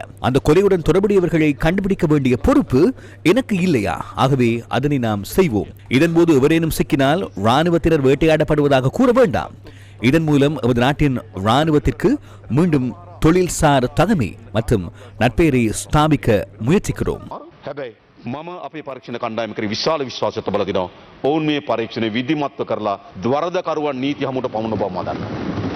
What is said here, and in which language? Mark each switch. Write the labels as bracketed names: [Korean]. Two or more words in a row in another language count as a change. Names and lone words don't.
[Tamil] அந்த கொலையுடன் தொடர்புடையவர்களை கண்டுபிடிக்க வேண்டிய பொறுப்பு எனக்கு இல்லையா? ஆகவே அதனை நாம் செய்வோம். இதன்போது எவரேனும் சிக்கினால் ராணுவத்தினர் வேட்டையாடப்படுவதாக கூற வேண்டாம். இதன் மூலம் நமது நாட்டின் ராணுவத்திற்கு மீண்டும் தொழில்சார் தகமை மற்றும் நற்பெயரை ஸ்தாபிக்க முயற்சிக்கிறோம். [Sinhala] මම අපේ පරීක්ෂණ කණ්ඩායම කරේ විශාල විශ්වාසයක් තබලා දෙනවා. ඔවුන් මේ පරීක්ෂණය විධිමත්ව කරලා වරදකරුවන් නීති හමුවට පමුණන බව මම දන්නවා.